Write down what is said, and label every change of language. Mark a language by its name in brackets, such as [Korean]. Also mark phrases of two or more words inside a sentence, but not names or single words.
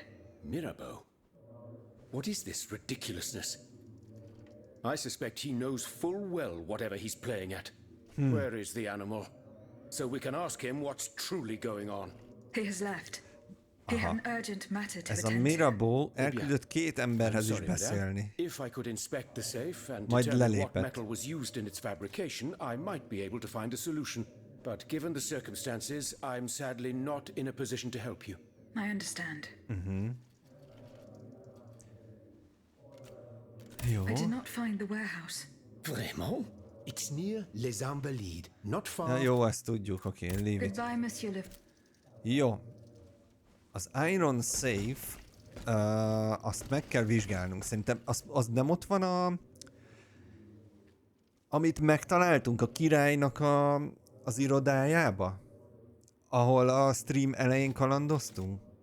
[English] Mirabeau? What is this ridiculousness? I suspect he knows full well whatever he's playing at. Where is the animal? So we can ask him what's truly going on. He has left. He had an urgent matter to [Hungarian] Ez a [English] attend to. [Hungarian] Mirabeau elküldött két emberhez is [English] Sorry, madame. [Hungarian] beszélni. [English] If I could inspect the safe and [Hungarian] Majd [English] determine what [Hungarian] lelépett. [English] metal was used in its fabrication, I might be able to find a solution. But given the circumstances, I'm sadly not in a position to help you. I understand. [Hungarian] Jó. [English] I did not find the warehouse. Vraiment? It's near Les Invalides, not far. [Hungarian] Na, jó, ezt tudjuk, oké, [English] leave it. Goodbye, Monsieur Le... [Hungarian] Jó. Az [English] Iron Safe, [Hungarian] azt meg kell vizsgálnunk. Szerintem az nem ott van amit megtaláltunk a királynak az irodájába? Ahol a stream elején kalandoztunk?